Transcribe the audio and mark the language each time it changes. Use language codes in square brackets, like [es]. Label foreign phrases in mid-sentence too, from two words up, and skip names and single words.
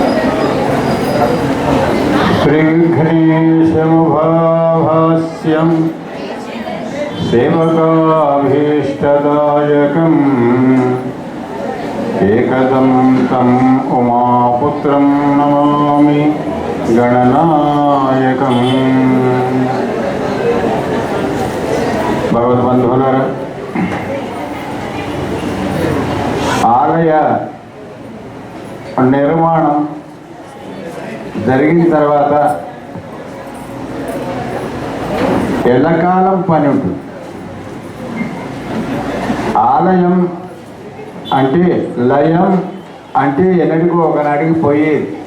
[sa] श्रीघ्नेशमुभाभास्यं सेवकाभीष्टदायकम् एकदं तम् उमापुत्रं नमामि गणनायकम्। [te] भगवद्बन्धुవులారా, ఆలయ నిర్మాణం జరిగిన తర్వాత ఎల్లకాలం పని ఉంటుంది. ఆలయం అంటే లయం అంటే ఎన్నటికో ఒకనాటికి పోయేది.